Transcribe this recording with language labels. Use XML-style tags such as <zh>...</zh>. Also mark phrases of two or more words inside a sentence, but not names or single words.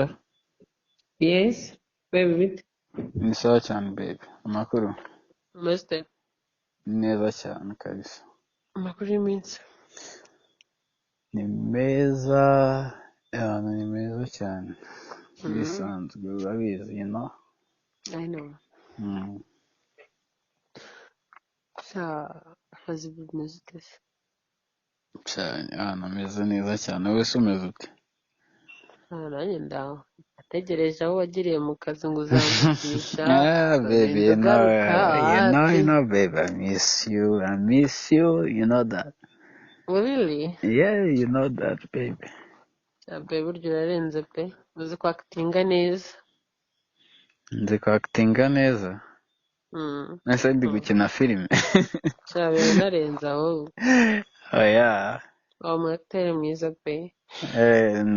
<en>Yes, baby bite</en> <rw>ni sawa cyane baby. Amakuru umeze ni neza cyane kabisa. amakuru y'iminsi Ni meza, abantu ni meza cyane. Bisanzwe urabizi,</rw> <en>you know. I know Mm.</en> <rw>sha akazi bimeze ute se Cyane, abantu ameze neza cyane. Wese umeze ute? nanjye ndaho ategereje aho wagiriye mu kazi ngo uzamvugisha</rw> <en>Baby,</en> <rw>ukarinda ugaruka</rw> <en>you wapi know, baby, I miss you, you know that. really Yeah, you know that, baby.</en> <rw>babe burya urarenze pe uzi kwakitinga neza Nzi kwakitinga neza. mm. Nese ndi gukina filime. sha biranarenze aho</rw> <en>Oh yeah.</en> <rw>wa mu acteur mwiza pe</rw>